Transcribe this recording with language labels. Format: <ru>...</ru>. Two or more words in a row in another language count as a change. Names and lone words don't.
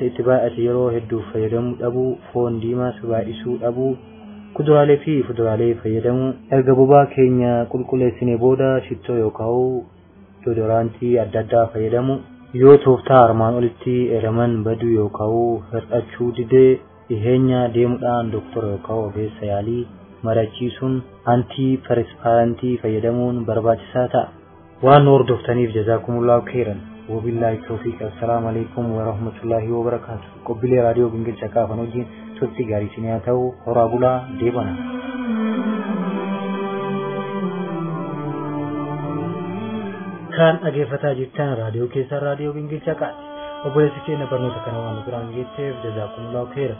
<om>itti baay'ate yeroo hedduu fayyadamuu dhabuu, foon diimaas baay'isuu dhabuu, kuduraalee fi fuduraalee fayyadamuu, erga bobaa keenya qulqulleessinee booda shittoo yookaan doodooraantii adda addaa fayyadamuu, yoo tooftaa armaan olitti eeraman baduu yookaan hir'achuu didee dhiheenya deemuudhaan doktora yookaan ogeessa yaalii marachiisuun antiperspirantii fayyadamuun barbaachisaa ta'a. Waan hordoftaniif</om> <ar>جزاكم الله خيرا. وبالله التوفيق. السلام عليكم ورحمة الله وبركاته.</ar> <om>Qophiilee raadiyoo Gingilchaa Qaafan wajjin turtii gaarii isin haa ta'u. Horaa bulaa deebana. Kan dhaggeeffataa jirtan raadiyoo keessaa raadiyoo Gingilchaa Qaati. Obboleessi keenya barnoota kana waan biraan geetteef</om> <ar>جزاكم الله خيرا.</ar>